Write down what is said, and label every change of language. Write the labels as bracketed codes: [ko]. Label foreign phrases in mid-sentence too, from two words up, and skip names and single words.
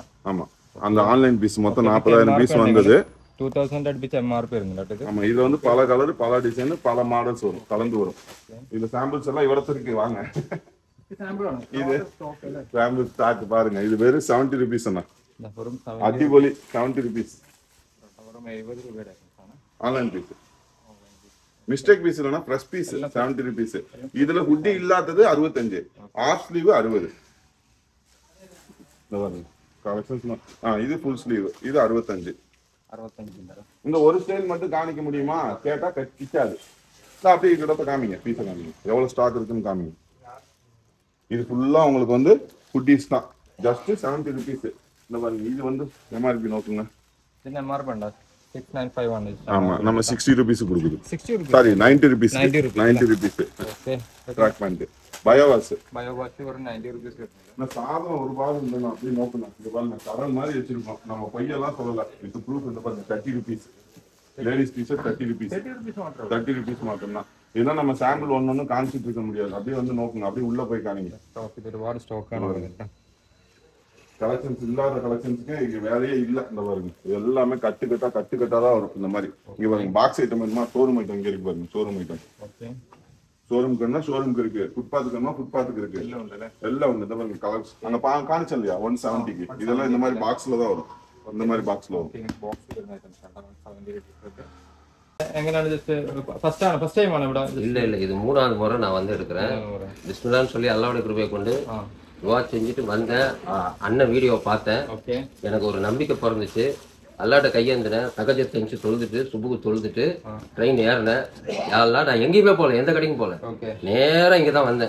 [ta] ஆமா, அந்த ஆன்லைன் பீஸ் மொத்தம் 40,000 பீஸ் வந்தது. 2000 அடிச்சு எம்ஆர்பி இருந்துட்டு. ஆமா, இது வந்து பல கலர், பல டிசைன், பல மாடல்ஸ் வரும், கலந்து வரும். இதுல சாம்பிள்ஸ் எல்லாம் இவ்வளவு இருக்கு, வாங்க. சாம்பிள் ആണ്. இது சாம்பிள் ஸ்டாக் பாருங்க. இது வெறும் 70 rupees அண்ணா. [ml] വെറും അടിപൊളി [en] 70 rupees. [ml] വെറും 70 രൂപയുടെ ആണ് [ta] ஆன்லைன் பீஸ். மிஸ்டேக் பீஸ் இல்லனா ஃப்ரெஷ் பீஸ் 70 rupees. இதுல ஹுட்டி இல்லாதது 65, ஆஃப் ஸ்லீவ் 60. இந்த பாருங்க கலெக்ஷன்ஸ். இது ஃபுல் ஸ்லீவ், இது 65. 65. இந்த ஒரு ஸ்டைல் மட்டும் காமிக்க முடியுமா கேட்டா கிச்சாது. அப்படியே கிட்ட காமிங்க, பீஸை காமிங்க, எவ்வளவு ஸ்டாக் இருக்குன்னு காமிங்க. இது ஃபுல்லா உங்களுக்கு வந்து ஹுட்டிஸ் தான். ஜஸ்ட் 70 rupees. இந்த பாருங்க, இது வந்து எம்ஆர்பி நோக்குங்க. [ml] ഇതിന്റെ എംആർപി ഉണ്ടോ? 695 ആണ്. [ta] ஆமா, நம்ம 60 rupees கொடுக்குது. 60 rupees, சாரி 90 rupees. 90 rupees. [ml] ഓക്കേ, [ta] ட்ராக் பேண்ட் பயோவாஸ். [ml] ബയോവാഷ് വെറും 90 rupees വരുന്നത്. [ta] நான் சாதம் ஒரு பாகம் இல்லைன்னா அப்படி நோக்கணும். இது பாருங்க, கடல் மாதிரி வச்சிருக்கோம். நம்ம பையெல்லாம் சொல்லல. இது ப்ரூஃப். இந்த பாருங்க 30 rupees. லேடிஸ் டீஷர்ட் 30 rupees. [en] 30 rupees [ml] മാത്രം. [ta] 30 rupees மட்டும்தான். இதெல்லாம் நம்ம சாம்பிள் ஒன்னொன்னு காமிச்சிட்டு இருக்க முடியாது. அப்படியே வந்து நோக்குங்க, அப்படியே உள்ள போய் காணிங்க. [ml] സ്റ്റോക്ക് ഇത് ഒരുപാട് സ്റ്റോക്കാണ് വരുന്നത്. [ta] கலெக்ஷன்ஸ் இல்லாத கலெக்ஷன்ஸ்க்கு இங்க வேலையே இல்ல. இந்த பாருங்க, இது எல்லாமே கட்டுக்கட்டா தான் வரும். இந்த மாதிரி இங்க பாருங்க, பாக்ஸ் ஐட்டம் வேணுமா, ஷோரூம் ஐட்டம் இங்க இருக்கு பாருங்க. ஷோரூம் ஐட்டம். ஓகே, ஷோரூம்க்குன்னா ஷோரூம்க்கு இருக்கு, ஃபுட்பாத்துக்குன்னா ஃபுட்பாத்துக்கு இருக்கு, எல்லாம் உண்டுல. எல்லாம் உண்டு. இந்த பாருங்க கலர்ஸ் அங்க காணிச்சோம் இல்லையா 170க்கு. இதெல்லாம் இந்த மாதிரி பாக்ஸ்ல தான் வரும். இந்த மாதிரி பாக்ஸ்ல வரும். [ml] ബോക്സ് വരുന്ന ഐറ്റംസ് ആണ്. 70 rupees. എങ്ങനെയാണ് [en] just first time [ml] ആണ് ഇവിടെ? [ta] இல்ல இது 3வது முறை நான் வந்து எடுக்கிறேன். பிஸ்மில்லான்னு சொல்லி அல்லாஹ்வுடைய கிருபையை கொண்டு துவா செஞ்சுட்டு வந்தேன். அண்ணன் வீடியோவை பார்த்தேன். ஓகே, எனக்கு ஒரு நம்பிக்கை பிறந்துச்சு. அல்லாட்ட கையேந்தினேன், தகஜத்தை தெரிஞ்சு தொழுதுட்டு சுபுக்கு தொழுதுட்டு ட்ரெயின் ஏறினேன். யாரெல்லாம் நான் எங்கேயுமே போகல, எந்த கடைக்கும் போகல, நேரா இங்க தான் வந்தேன்.